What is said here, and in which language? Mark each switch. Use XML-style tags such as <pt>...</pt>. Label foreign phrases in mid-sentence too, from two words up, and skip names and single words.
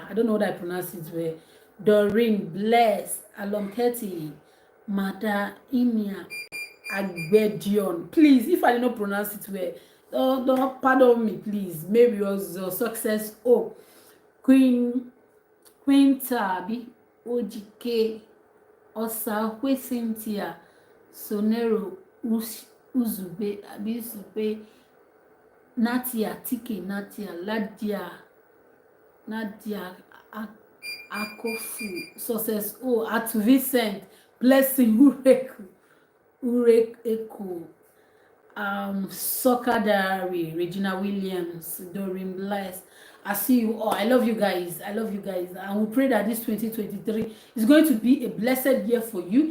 <en>I don't know what I pronounce it well. Doreen Bless, Alom Ketty, Mada Imia Agbedion. Please, if I did not pronounce it well, don't pardon me, please. Maybe it was your success. Oh, Queen Tabi, Ojike, Osa, Cynthia, Sonero, Uzube, Abizube, Natia, Tike, Natia, Nadia, Akofu, Success, at Vincent, Blessing, Ureko, Soccer Diary, Regina Williams, Doreen Bless. I see you all. I love you guys. And we pray that this 2023 is going to be a blessed year for you.</en>